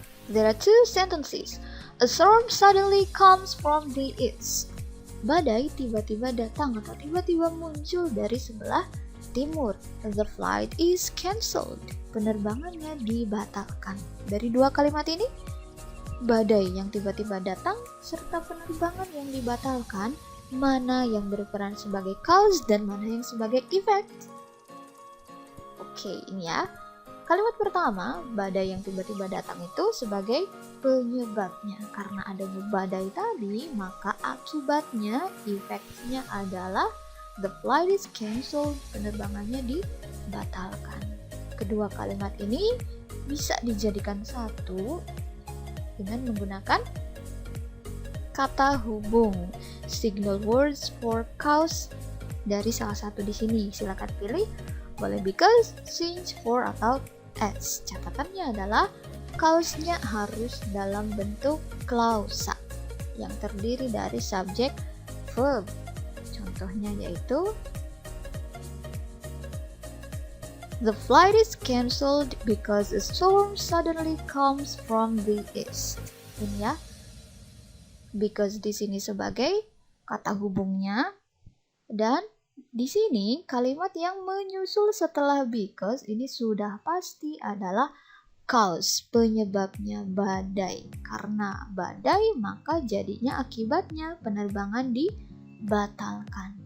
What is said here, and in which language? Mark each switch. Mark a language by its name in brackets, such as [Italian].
[English] There are two sentences. A storm suddenly comes from the east. [Indonesian] Badai tiba-tiba datang atau tiba-tiba muncul dari sebelah timur. [English] The flight is cancelled. [Indonesian] Penerbangannya dibatalkan. Dari dua kalimat ini, badai yang tiba-tiba datang serta penerbangan yang dibatalkan, mana yang berperan sebagai cause dan mana yang sebagai effect? Oke, ini ya. Kalimat pertama, badai yang tiba-tiba datang itu sebagai penyebabnya. Karena adanya badai tadi, maka akibatnya, efeknya adalah [English] the flight is cancelled, [Indonesian] penerbangannya dibatalkan. Kedua kalimat ini bisa dijadikan satu dengan menggunakan kata hubung, [English] signal words for cause [Indonesian] dari salah satu di sini. Silakan pilih, boleh because, since, for, atau as. Catatannya adalah cause-nya harus dalam bentuk klausa yang terdiri dari subjek, verb. Contohnya yaitu [English] the flight is cancelled because a storm suddenly comes from the east. [Indonesian] Ini ya. Because di sini sebagai kata hubungnya, dan di sini kalimat yang menyusul setelah because ini sudah pasti adalah cause, penyebabnya badai. Karena badai maka jadinya akibatnya penerbangan dibatalkan.